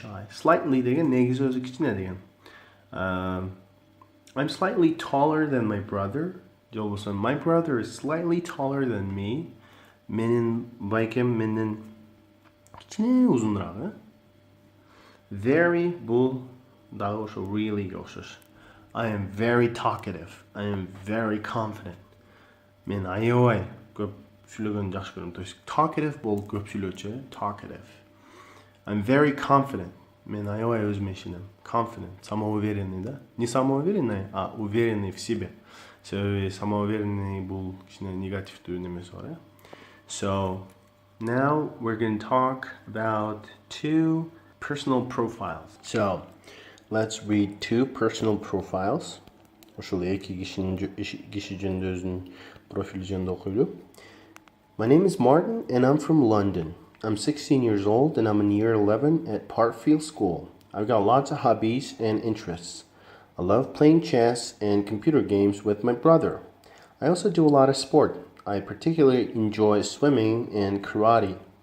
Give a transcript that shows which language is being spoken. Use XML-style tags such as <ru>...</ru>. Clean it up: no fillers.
<ky>Slightly деген негизи өзү кичине деген.</ky> <en>I'm slightly taller than my brother.</en> <ky>Же болбосо</ky> <en>my brother is slightly taller than me.</en> <ky>Менин байкем менден кичине узунураак, Very бул дагы ошо reallyге окшош.</ky> <en>I am very talkative. I am very confident.</en> <ky>Мен аябай көп сүйлөгөнү жакшы көрөм. То есть talkative бул көп сүйлөөчү, talkative.</ky> <en>I'm very confident.</en> <ky>Мен аябай өзүмө ишенем.</ky> <ru>Confident, самоуверенный да. Не самоуверенный, а уверенный в себе.</ru> <ky>Себеби самоуверенный бул кичине негативдүү немеси бар,</ky> <en>So, now we're going to talk about two personal profiles. So, let's read two personal profiles.</en> <ky>Ошол эки киши жөнүндө өзүнүн профили жөнүндө окуйлу.</ky> <en>My name is Martin and I'm from London. I'm 16 years old and I'm in year 11 at Parkfield School. I've got lots of hobbies and interests. I love playing chess and computer games with my brother. I also do a lot of sport. I particularly enjoy swimming and karate.</en>